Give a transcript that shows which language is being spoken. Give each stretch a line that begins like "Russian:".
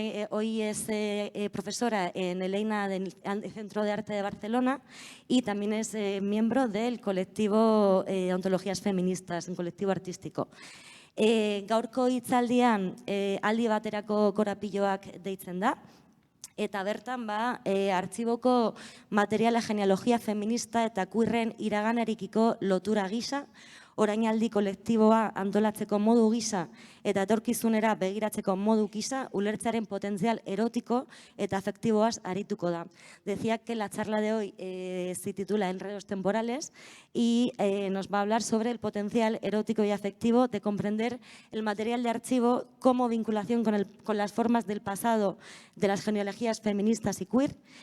Spanish: Hoy es profesora en el EINA del Centro de Arte de Barcelona y también es miembro del colectivo Ontologías Feministas, un colectivo artístico.
Basque: Gaurko hitzaldian aldi baterako korapilloak deitzen da. Eta bertan artxiboko materiala genealogia feminista eta queerren iraganerikiko lotura gisa, orainaldi kolektiboa antolatzeko modu gisa eta etorkizunera begiratzeko modu gisa, ulertzearen potentzial erotiko eta afektiboaz arituko da.
Spanish: Decía que la charla de hoy se titula Enredos temporales y nos va a hablar sobre el potencial erótico y afectivo de comprender el material de archivo como vinculación con las formas del pasado de las genealogías feministas y queer.